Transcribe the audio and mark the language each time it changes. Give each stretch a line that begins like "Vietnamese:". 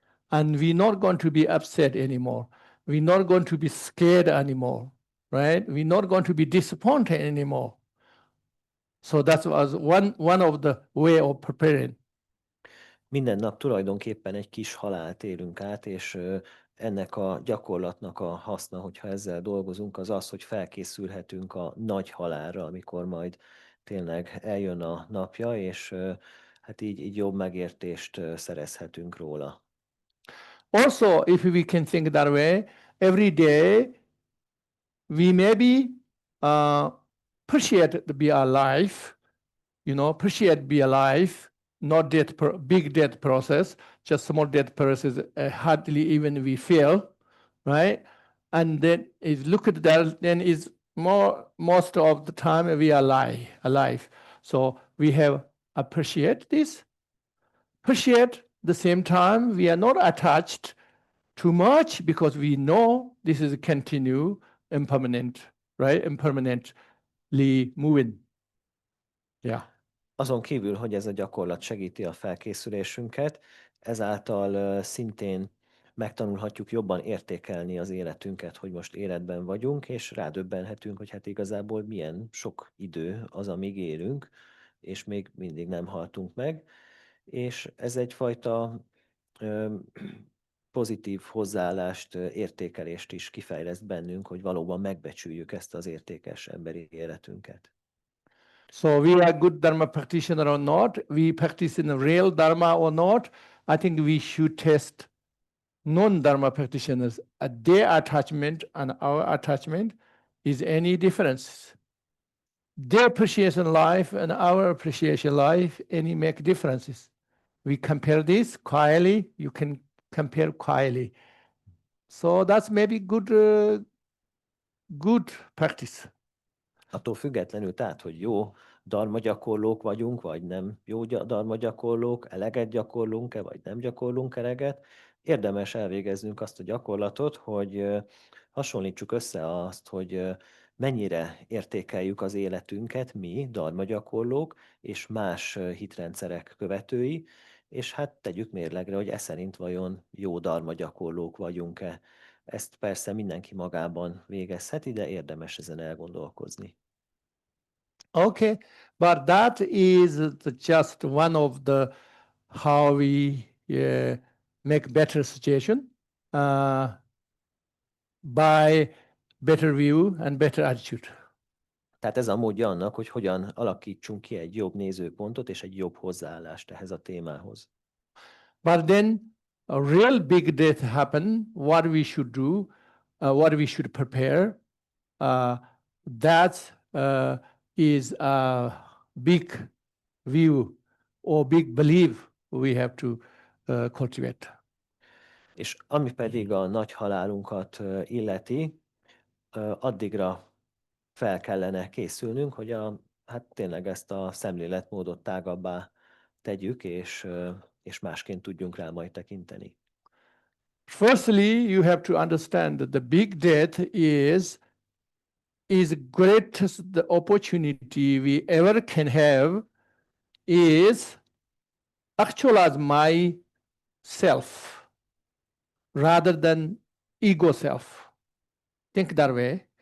English: And we're not going to be upset anymore. We're not going to be scared anymore, right? We're not going to be disappointed anymore. So that was one of the way of preparing.
Hungarian: Minden nap tulajdonképpen egy kis halált élünk át, és ennek a gyakorlatnak a haszna, hogyha ezzel dolgozunk, az az, hogy felkészülhetünk a nagy halálra, amikor majd tényleg eljön a napja, és hát így jobb megértést szerezhetünk róla.
English: Also, if we can think that way, every day we maybe appreciate to be alive, you know, appreciate be alive, not big death process, just small death process, hardly even we feel, right? And then if look at that, then is most of the time we are alive. So we have appreciate this, appreciate the same time we are not attached too much because we know this is continue impermanent, right? Impermanently moving. Yeah.
Hungarian: Azon kívül, hogy ez a gyakorlat segíti a felkészülésünket, ezáltal szintén megtanulhatjuk jobban értékelni az életünket, hogy most életben vagyunk, és rádöbbenhetünk, hogy hát igazából milyen sok idő az, amíg élünk, és még mindig nem haltunk meg. És ez egyfajta pozitív hozzáállást, értékelést is kifejleszt bennünk, hogy valóban megbecsüljük ezt az értékes emberi életünket.
English: So we are good Dharma practitioner or not, we practice in the real Dharma or not, I think we should test non-Dharma practitioners. Their attachment and our attachment is any difference. Their appreciation life and our appreciation life, any make differences. We compare this quietly, you can compare quietly. So that's maybe good good practice.
Hungarian: Attól függetlenül, tehát, hogy jó dharma gyakorlók vagyunk, vagy nem jó dharma gyakorlók, eleget gyakorlunk-e, vagy nem gyakorlunk eleget, érdemes elvégeznünk azt a gyakorlatot, hogy hasonlítsuk össze azt, hogy mennyire értékeljük az életünket mi, dharma gyakorlók, és más hitrendszerek követői, és hát tegyük mérlegre, hogy szerint vajon jó dharma gyakorlók vagyunk-e. Ezt persze mindenki magában végezheti, de érdemes ezen elgondolkozni.
English: Okay, but that is just one of the how we make better situation by better view and better attitude.
Hungarian: Tehát ez a módja annak, hogy hogyan alakítsunk ki egy jobb nézőpontot és egy jobb hozzáállást ehhez a témához.
English: But then a real big death happen, what we should do, what we should prepare, that is a big view or big belief we have to cultivate.
Hungarian: És ami pedig a nagy halálunkat illeti, addigra fel kellene készülnünk, hogy hát tényleg ezt a szemléletmódot tágabbá tegyük, és másként tudjunk rá majd tekinteni.
English: Firstly, you have to understand that the big death is greatest the opportunity we ever can have is actualize myself rather than ego self. Think that way.